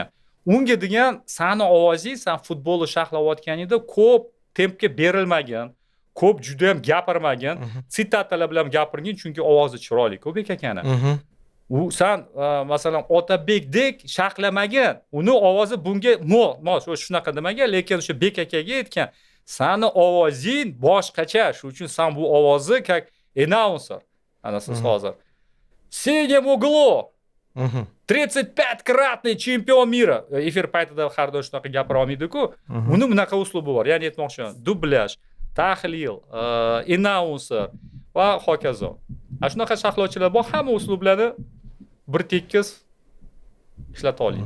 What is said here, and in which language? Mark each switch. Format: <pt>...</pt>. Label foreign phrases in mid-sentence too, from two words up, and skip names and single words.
<uz>Unga degan, sani ovozing, sen futbolni sharhlayotganingda ko'p tempga berilmagan, ko'p juda ham gapirmagan, sitatalar bilan gapirgin, chunki ovozi chiroyli Ko'bek akani. U sen masalan Otabekdek sharhlamagan, uni ovozi bunga mos, shunaqa demagan, lekin o'sha Bek akaga aytgan, sani ovozing boshqacha, shuning uchun sen bu ovozni как announcer. Ana siz hozir.</uz> <ru>В синем углу 35-kratный чемпион мира.</ru> <uz>Efir paytida har doim shunaqa gapira olmaydi-ku. Uni bunaqa uslubi bor. Ya'ni aytmoqchiman, dublyaj, tahlil, announcer va hokazo. Shunaqa sharhlovchilar bor, hamma uslublarni bir tekis ishlata oladi.</uz>